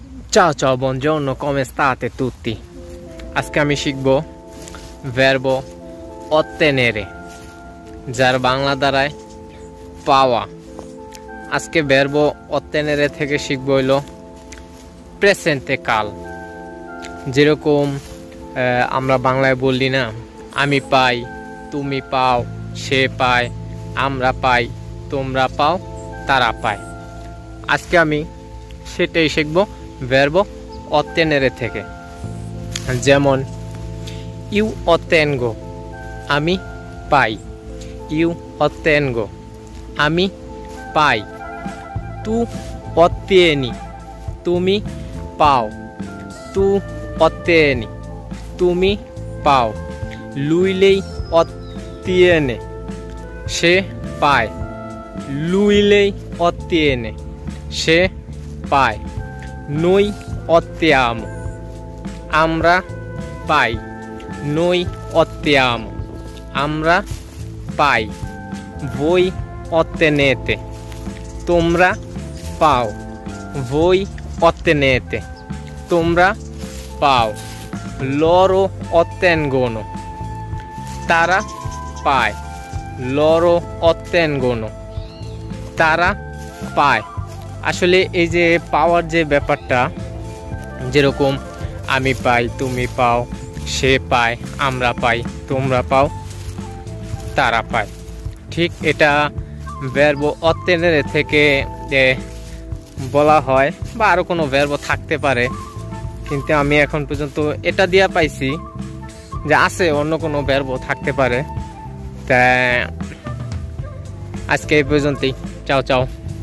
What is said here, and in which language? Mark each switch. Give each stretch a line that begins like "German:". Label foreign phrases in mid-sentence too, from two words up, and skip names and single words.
Italian: Ciao ciao, buongiorno, come state tutti?
Bangla: আজকে আমি শিখব
Italian: verbo ottenere,
Bangla: যার বাংলা দাঁড়ায় পাওয়া। আজকে
Italian: verbo ottenere
Bangla: থেকে শিখব হলো প্রেজেন্টে কাল। যেরকম আমরা বাংলায় বললি না, আমি পাই, তুমি পাও, সে পায়, আমরা পাই, তোমরা পাও, তারা পায়। আজকে আমি সেটাই শিখব
Italian: verbo ottenere
Bangla: থেকে। যেমন
Italian: io ottengo,
Bangla: আমি পাই।
Italian: io ottengo,
Bangla: আমি পাই।
Italian: tu ottieni,
Bangla: তুমি পাও।
Italian: tu ottieni,
Bangla: তুমি পাও।
Italian: lui lei ottiene,
Bangla: সে পায়।
Italian: lui lei ottiene,
Bangla: সে পায়।
Italian: noi ottiamo,
Bangla: আমরা পাই।
Italian: noi ottiamo,
Bangla: আমরা পাই।
Italian: voi ottenete,
Bangla: তোমরা পাও।
Italian: voi ottenete,
Bangla: তোমরা পাও।
Italian: loro ottengono,
Bangla: তারা পায়।
Italian: loro ottengono,
Bangla: তারা পায়। আসলে এই যে পাওয়ার যে ব্যাপারটা, যেরকম আমি পাই, তুমি পাও, সে পায়, আমরা পাই, তোমরা পাও, তারা পায়, ঠিক এটা
Italian: verbo ottenere
Bangla: থেকে বলা হয়। বা আরও কোনো verbo থাকতে পারে, কিন্তু আমি এখন পর্যন্ত এটা দিয়া পাইছি। যে আছে অন্য কোনো verbo থাকতে পারে। তা আজকে এই পর্যন্তই।
Italian: ciao ciao.